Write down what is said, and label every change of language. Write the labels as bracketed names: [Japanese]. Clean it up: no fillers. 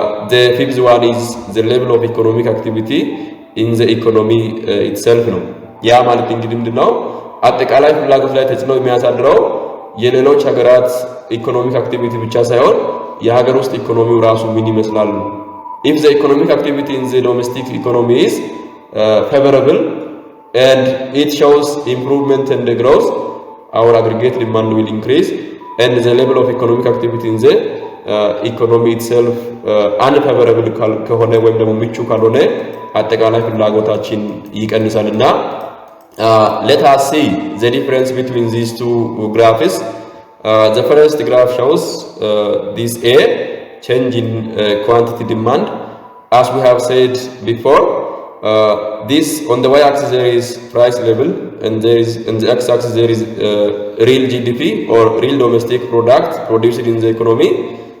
[English] the fifth one is the level of economic activity in the economy itself [Amharic] ነው። ያ ማለት እንግዲህ ምንድነው አጠቃላይ ፍላጎት ላይ ተጽዕኖ የሚያሳድረው የሌሎች ሀገራት ኢኮኖሚክ አክቲቪቲ ብቻ ሳይሆን የሀገር ውስጥ ኢኮኖሚው ራሱ ምን ይመስላል? [English] if the economic activity in the domestic economy is favorable and it shows improvement and growth, our aggregate demand will increase and the level of economic activity in the ኢኮኖሚ ኢትሰልፍ አንፌቨረብል [Amharic] ከሆነ ወይም ደግሞ ምቹ ካልሆነ አጠቃላይ ፍላጎታችን ይቀንሳልና [English] let us see the difference between these two graphs. The first graph shows this A change in quantity demand. As we have said before, this on the y-axis there is price level, and there is on the x-axis there is real GDP or real domestic product produced in the economy.